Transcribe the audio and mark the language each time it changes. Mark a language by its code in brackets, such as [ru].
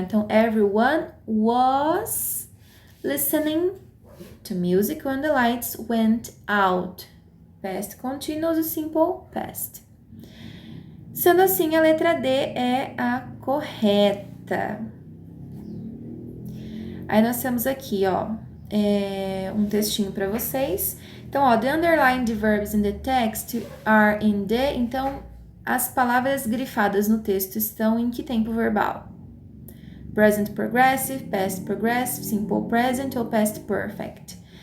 [pt] Então, [en] everyone was listening to music when the lights went out. Past continuous e simple past. [pt] Sendo assim, a letra D é a correta. Aí nós temos aqui, ó, um textinho para vocês. Então, ó, [en] the underlined verbs in the text are in the... [pt] Então, as palavras grifadas no texto estão em que tempo verbal? [en] Present progressive, past progressive, simple present ou past perfect.